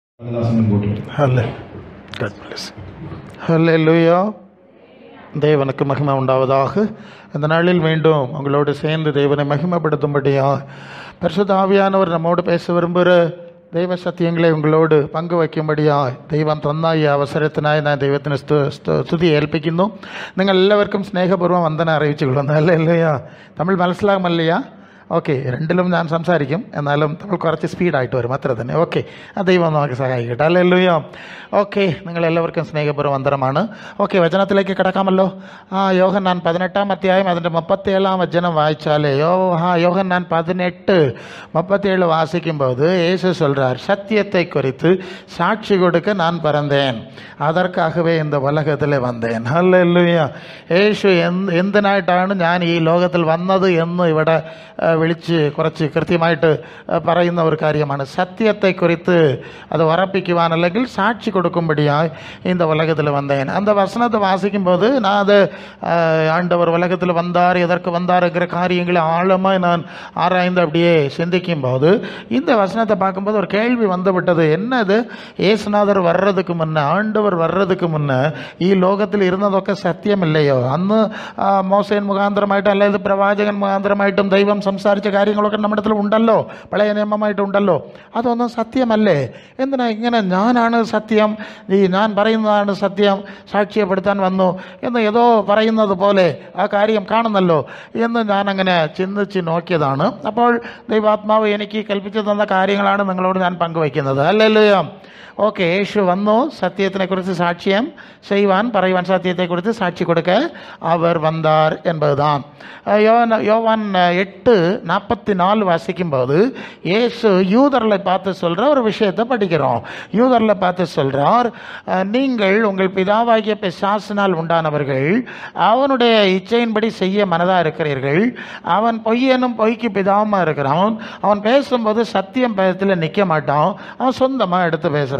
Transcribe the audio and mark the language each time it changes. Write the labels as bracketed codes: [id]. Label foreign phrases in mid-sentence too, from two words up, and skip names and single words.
[ta] ஹல்லேலூயா. தேவனுக்கு மகிமை உண்டாவதாக. இந்த நாளில் மீண்டும் உங்களோடு சேர்ந்து தேவனை மகிமைப்படுத்தும்படியாக பரிசுத்த ஆவியானவர் நம்மோடு பேச விரும்புகிற தெய்வ சத்தியங்களை உங்களோடு [ml] പങ്കു വയ്ക്കുമ്പടിയായി ദൈവം തന്നായി അവസരത്തിനായി ഞാൻ ദൈവത്തിന് സ്തുതി ഏൽപ്പിക്കുന്നു. നിങ്ങൾ എല്ലാവർക്കും സ്നേഹപൂർവ്വം വന്ദനം അറിയിച്ചുകൊള്ളുന്നു. ഹല്ലേലൂയ. തമിഴ് മനസ്സിലാകുമല്ലയാ? ഓക്കെ, രണ്ടിലും ഞാൻ സംസാരിക്കും, എന്നാലും നമ്മൾ കുറച്ച് സ്പീഡായിട്ട് വരും, അത്ര തന്നെ. ഓക്കെ, ദൈവം നമുക്ക് സഹായിക്കട്ടെ. ഹല്ലേലൂയ. ഓക്കെ, നിങ്ങളെല്ലാവർക്കും സ്നേഹപൂർവ്വം വന്ദനമാണ്. ഓക്കെ, വചനത്തിലേക്ക് കിടക്കാമല്ലോ. യോഹന്നാൻ 18 അധ്യായം അതിൻ്റെ 37 വചനം വായിച്ചാലേ [ta] யோகன்னான் 18:37 வாசிக்கும்போது இயேசு சொல்கிறார், சத்தியத்தை குறித்து சாட்சி கொடுக்க நான் பிறந்தேன், அதற்காகவே இந்த உலகத்தில் வந்தேன். ഹല്ലേലൂയ. [ml] യേശു എന്തിനായിട്ടാണ് ഞാൻ ഈ ലോകത്തിൽ വന്നത് എന്ന് ഇവിടെ വിളിച്ച് കുറച്ച് കൃത്യമായിട്ട് പറയുന്ന ഒരു കാര്യമാണ്. സത്യത്തെക്കുറിച്ച് അത് ഉറപ്പിക്കുവാൻ അല്ലെങ്കിൽ സാക്ഷി [ta] கொடுக்கும்படியாய் இந்த உலகத்தில் வந்தேன். அந்த வசனத்தை வாசிக்கும்போது நான் அது ஆண்டவர் உலகத்தில் வந்தார், எதற்கு வந்தாருங்கிற காரியங்களை ஆழமாக நான் ஆராய்ந்து அப்படியே சிந்திக்கும்போது இந்த வசனத்தை பார்க்கும்போது ஒரு கேள்வி வந்து விட்டது. என்னது, ஏசுநாதர் வர்றதுக்கு முன்னே, ஆண்டவர் வர்றதுக்கு முன்னே [ml] ഈ ലോകത്തിൽ ഇരുന്നതൊക്കെ സത്യമല്ലയോ? അന്ന് മോശൻ മുഖാന്തരമായിട്ടും അല്ലെങ്കിൽ പ്രവാചകൻ മുഖാന്തരമായിട്ടും ദൈവം സംസാരിച്ച കാര്യങ്ങളൊക്കെ നമ്മുടെ അടുത്തിൽ ഉണ്ടല്ലോ, പഴയ നിയമമായിട്ടുണ്ടല്ലോ. അതൊന്നും സത്യമല്ലേ? എന്തിനാ ഇങ്ങനെ ഞാനാണ് സത്യം, ഞാൻ പറയുന്നതാണ് സത്യം, സാക്ഷ്യപ്പെടുത്താൻ വന്നു എന്ന് ഏതോ പറയുന്നത് പോലെ ആ കാര്യം കാണുന്നല്ലോ എന്ന് ഞാനങ്ങനെ ചിന്തിച്ച് നോക്കിയതാണ്. അപ്പോൾ ദൈവാത്മാവ് എനിക്ക് കൽപ്പിച്ചു തന്ന കാര്യങ്ങളാണ് നിങ്ങളോട് ഞാൻ പങ്കുവയ്ക്കുന്നത്. ഹല്ലേലൂയ. ഓക്കെ, യേശു വന്നു സത്യത്തിനെക്കുറിച്ച് സാക്ഷ്യം ചെയ്യുവാൻ, പറയുവാൻ, സത്യത്തെക്കുറിച്ച് സാക്ഷി കൊടുക്ക അവർ [ta] வந்தார் என்பதுதான். யோவான் 8:44 வாசிக்கும்போது இயேசு யூதர்களை பார்த்து சொல்கிற ஒரு விஷயத்தை படிக்கிறோம். யூதர்களை பார்த்து சொல்கிறார், நீங்கள் உங்கள் பிதாவாகிய பிசாசினால் உண்டானவர்கள், அவனுடைய இச்சையின்படி செய்ய மனதாக இருக்கிறீர்கள், அவன் பொய்யனும் பொய்க்கு பிதாவுமாக இருக்கிறான், அவன் பேசும்போது சத்தியம் பேசத்தில் நிற்க மாட்டான், அவன் சொந்தமாக எடுத்து பேசுகிறான்.